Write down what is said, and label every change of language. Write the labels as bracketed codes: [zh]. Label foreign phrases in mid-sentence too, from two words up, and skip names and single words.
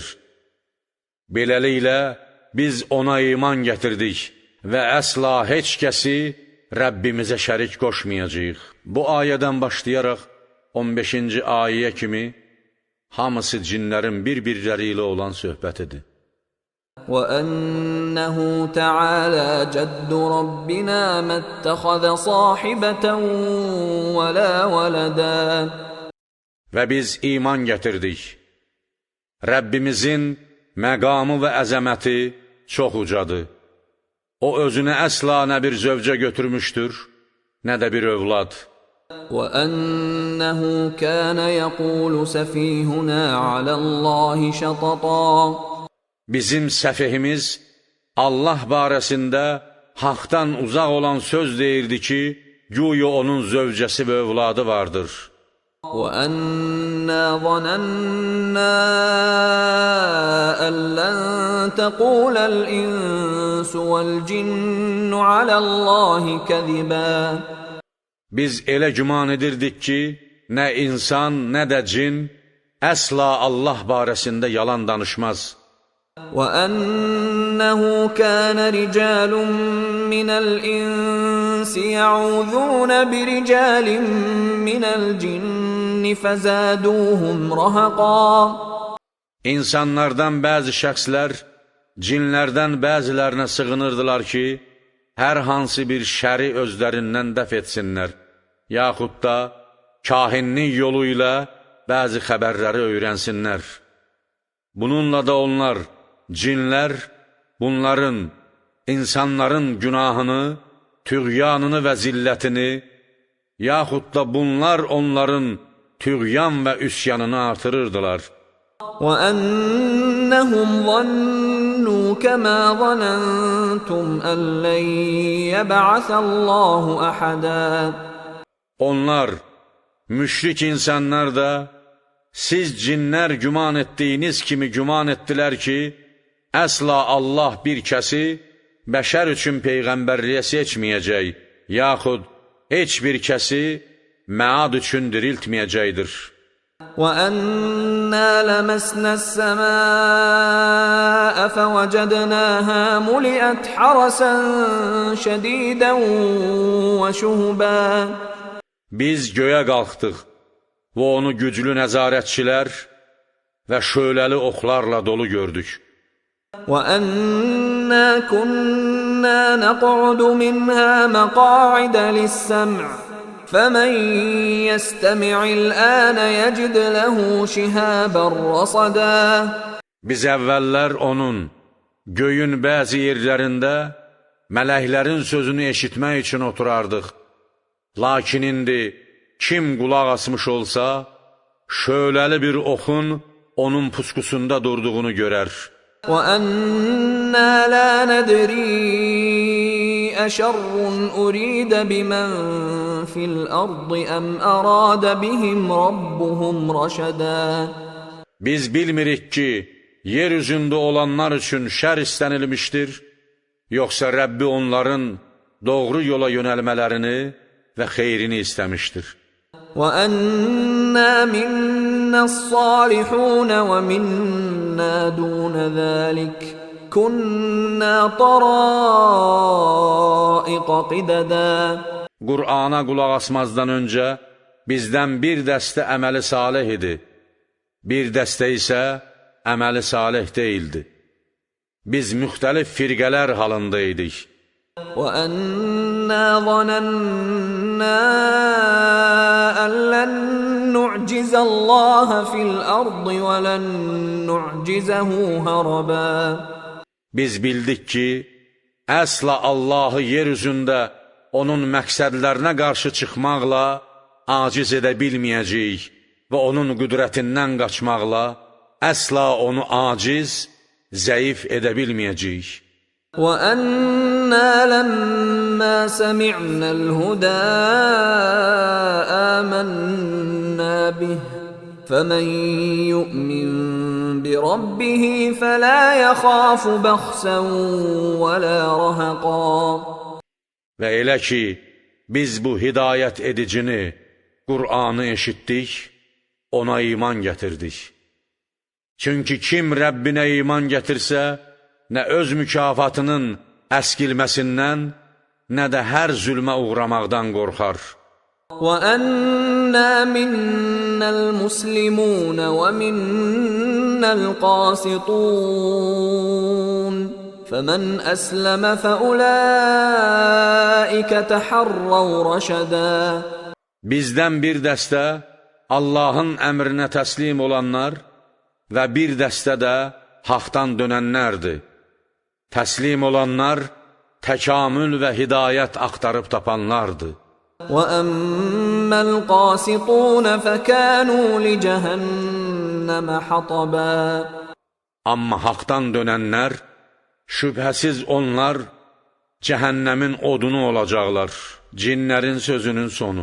[az] Beləliklə, biz ona iman gətirdik və əsla heç kəsi Rəbbimizə şərik qoşmayacağıq. Bu ayədən başlayaraq 15-ci ayəyə kimi hamısı cinlərin bir-birləri ilə olan söhbətidir. [ar] وَأَنَّهُ تَعَالَى جَدُّ رَبِّنَا مَا اتَّخَذَ صَاحِبَةً وَلَا وَلَدًا. [az] Və biz iman gətirdik. Rəbbimizin məqamı və əzəməti çox ucadır. O özünə əsla nə bir zövcə götürmüşdür, nə də bir övlad. [ar] وَأَنَّهُ كَانَ يَقُولُ سَفِيهُنَا عَلَى اللَّهِ شَطَطًا. [az] Bizim səfihimiz Allah barəsində haqdan uzaq olan söz deyirdi ki, güya onun zövcəsi və övladı vardır. [ar] وَأَنَّا ظَنَنَّا أَن لَّن تَقُولَ الْإِنسُ وَالْجِنُّ عَلَى اللَّهِ كَذِبًا. [az] Biz elə güman edirdik ki, nə insan, nə də cin əsla Allah barəsində yalan danışmaz. [ar] وَأَنَّهُ كَانَ رِجَالٌ مِّنَ الْإِنسِ يَعُوذُونَ بِرِجَالٍ مِّنَ الْجِنِّ فَزَادُوهُمْ رَهَقًا. [az] İnsanlardan bəzi şəxslər cinlərdən bəzilərinə sığınırdılar ki, hər hansı bir şəri özlərindən dəf etsinlər, yaxud da kahinlik yolu ilə bəzi xəbərləri öyrənsinlər. Bununla da onlar, cinlər, bunların, insanların günahını, tüğyanını və zillətini, yaxud da bunlar onların tüğyan və üsyanını artırırdılar. [ar] وَأَنَّهُمْ ظَنُّوا كَمَا ظَنَنْتُمْ أَن لَّن يَبْعَثَ اللَّهُ أَحَدًا. [az] Onlar, müşrik insanlar da, siz cinlər güman etdiyiniz kimi güman etdilər ki, əsla Allah bir kəsi bəşər üçün peyğəmbərliyə seçməyəcək, yaxud heç bir kəsi məad üçün diriltməyəcəkdir. [ar] وَأَنَّا لَمَسْنَا السَّمَاءَ فَوَجَدْنَاهَا مُلِئَتْ حَرَسًا شَدِيدًا وَشُهُبًا. [az] Biz göyə qalxdıq və onu güclü nəzarətçilər və şöləli oxlarla dolu gördük. [ar] وَأَنَّا كُنَّا نَقْعُدُ مِنْهَا مَقَاعِدَ لِلسَّمْعِ فَمَنْ يَسْتَمِعِ الْآنَ يَجِدْ لَهُ شِهَابًا رَصَدًا. [az] Biz əvvəllər onun, göyün bəzi yerlərində mələklərin sözünü eşitmək üçün oturardıq. Lakin indi kim qulaq asmış olsa, şöləli bir oxun onun puskusunda durduğunu görər. [ar] وَأَنَّا لَا نَدْرِي أشر أريد بمن في الأرض أم أراد بهم ربهم رشدا. [az] Biz bilmirik ki, yer üzündə olanlar üçün şər istənilmişdir, yoxsa Rəbbi onların doğru yola yönəlmələrini və xeyrini istəmişdir. [ar] وَأَنَّا مِنَّا الصَّالِحُونَ وَمِنَّا دُونَ ذَلِكَ كُنَّا طَرَائِقَ قِدَدًا. [az] Qur'ana qulaq asmazdan öncə bizdən bir dəstə əməli salih idi, bir dəstə isə əməli salih deyildi. Biz müxtəlif firqələr halında idik. [ar] وَأَنَّا ظَنَنَّا أَن لَّن نُّعْجِزَ اللَّهَ فِي الْأَرْضِ وَلَن نُّعْجِزَهُ هَرَبًا. [az] Biz bildik ki, əsla Allahı yer üzündə onun məqsədlərinə qarşı çıxmaqla aciz edə bilməyəcəyik və onun qüdrətindən qaçmaqla əsla onu aciz, zəif edə bilməyəcəyik. [ar] وَأَنَّا لَمَّا سَمِعْنَا الْهُدَىٰ آمَنَّا بِهِ فَمَن يُؤْمِن بِرَبِّهِ فَلَا يَخَافُ بَخْسًا وَلَا رَهَقًا. [az] Və elə ki, biz bu hidayət edicini, Qur'anı eşitdik, ona iman gətirdik. Çünki kim Rəbbinə iman gətirsə, nə öz mükafatının əskilməsindən, nə də hər zülmə uğramaqdan qorxar. [ar] وَأَنَّا مِنَّا الْمُسْلِمُونَ وَمِنَّا الْقَاسِطُونَ فَمَنْ أَسْلَمَ فَأُولَٰئِكَ تَحَرَّوْا رَشَدًا. [az] Bizdən bir dəstə Allahın əmrinə təslim olanlar və bir dəstə də haqdan dönənlərdir. Təslim olanlar təkamül və hidayət axtarıb tapanlardır. [ar] وَأَمَّا الْقَاسِطُونَ فَكَانُوا لِجَهَنَّمَ حَطَبًا. [az] Amma haqdan dönənlər, şübhəsiz onlar cəhənnəmin odunu olacaqlar, cinlərin sözünün sonu.